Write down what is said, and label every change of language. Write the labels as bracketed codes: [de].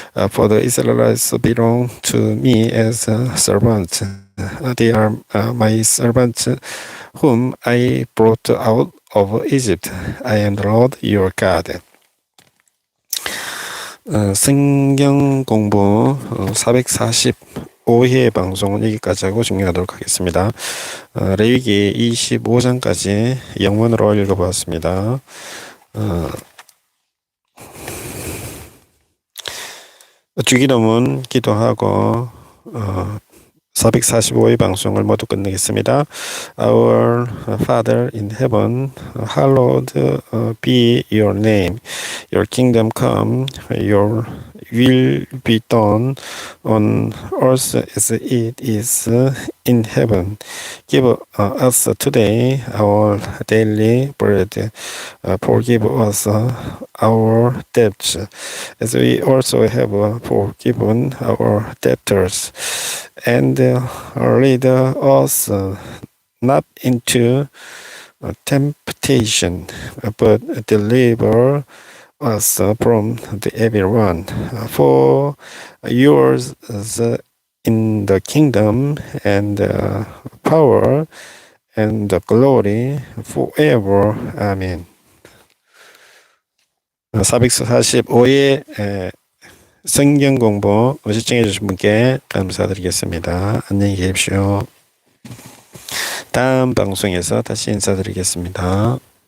[en] For the Israelites belong to me as servants. They are my servants whom I brought out of Egypt. I am the Lord your God. [ko] 성경 공부 445회 방송은 여기까지 하고 종료하도록 하겠습니다. 레위기 25장까지 영문으로 읽어보았습니다. 주기도문 기도하고 445회 방송을 모두 끝내겠습니다. [en] Our Father in heaven, hallowed be your name. Your kingdom come, your will be done on earth as it is in heaven. Give us today our daily bread. Forgive us our debts, as we also have forgiven our debtors. And lead us not into temptation, but deliver us from the evil one. For yours is in the kingdom and the power and the glory forever. Amen. [ko] 445회 성경 공부 시청해 주신 분께 감사드리겠습니다. 안녕히 계십시오. 다음 방송에서 다시 인사드리겠습니다.